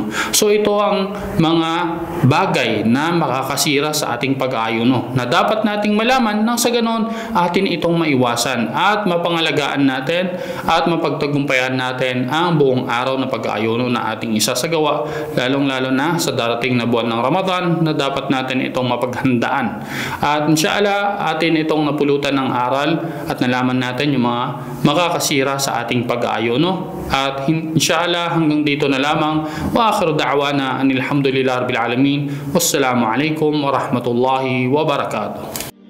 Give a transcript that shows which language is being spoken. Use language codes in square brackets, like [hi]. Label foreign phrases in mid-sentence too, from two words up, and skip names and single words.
[tl] So ito ang mga bagay na makakasira sa ating pag-aayuno na dapat nating malaman nang sa ganon atin itong maiwasan at mapangalagaan natin at mapagtagumpayan natin ang buong araw na pag-aayuno na ating isasagawa, lalong-lalo na sa darating na buwan ng Ramadan na dapat natin itong mapaghandaan. At inshallah, atin itong napulutan ng aral at nalaman natin yung mga makakasira sa ating pag-aayuno. At inshallah, hanggang dito na lamang. [ar] وآخر دعوانا أن الحمد لله رب العالمين. والسلام عليكم ورحمة الله وبركاته.